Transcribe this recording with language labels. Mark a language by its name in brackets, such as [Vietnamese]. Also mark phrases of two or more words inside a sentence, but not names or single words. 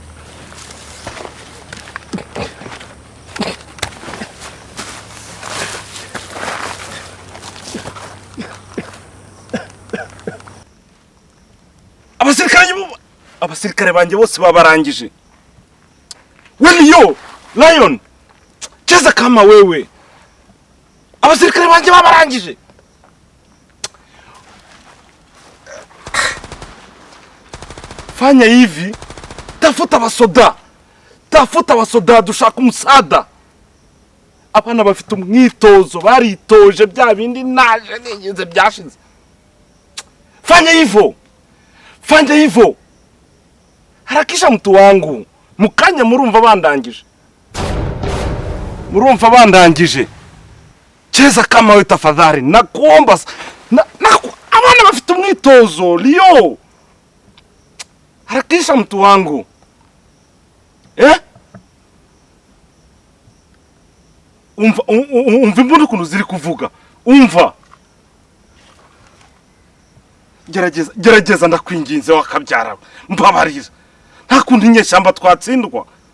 [Kinyarwanda] abasirikare banje bose babarangije yo lion [Swahili] cheza kama wewe [Kinyarwanda] abasirikare banje babarangije [Swahili] fanya hivi tafuta [Kinyarwanda] abasoda dushaka umusada abana bafite umwitozo baritoje bya bindi naje nigeze byashize [Swahili] fanya hivyo harakisha mtu wangu [Kinyarwanda] mukanya murumva bandangije [Swahili] cheza kama wewe tafadhali nakuomba [Kinyarwanda] abana bafite umwitozo [Swahili] Leo harakisha mtu wangu [Kinyarwanda] umva imbunda kuntu ziri kuvuga umva gerageza ndakwinginze wakabyara mbabarira nta kundi nyeshyamba twatsindwa